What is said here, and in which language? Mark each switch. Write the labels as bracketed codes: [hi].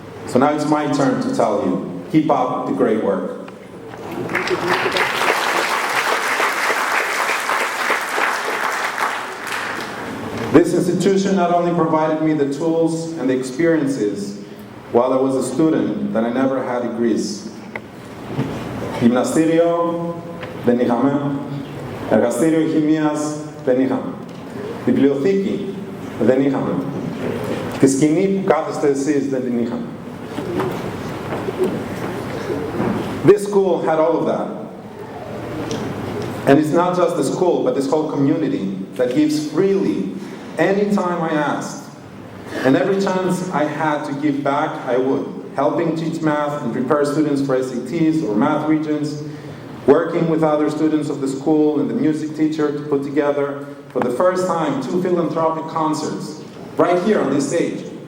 [en] So now it's my turn to tell you, keep up the great work. This institution not only provided me the tools and the experiences while I was a student that I never had in Greece. [el] Γυμναστήριο δεν είχαμε, εργαστήριο χημίας δεν είχαμε, βιβλιοθήκη δεν είχαμε, τη σκηνή που κάθεστε εσείς δεν την είχαμε. [en] This school had all of that. And it's not just the school, but this whole community that gives freely anytime I asked. And every chance I had to give back, I would. Helping teach math and prepare students for SATs or math regions, working with other students of the school and the music teacher to put together, for the first time, 2 philanthropic concerts, right here on this stage.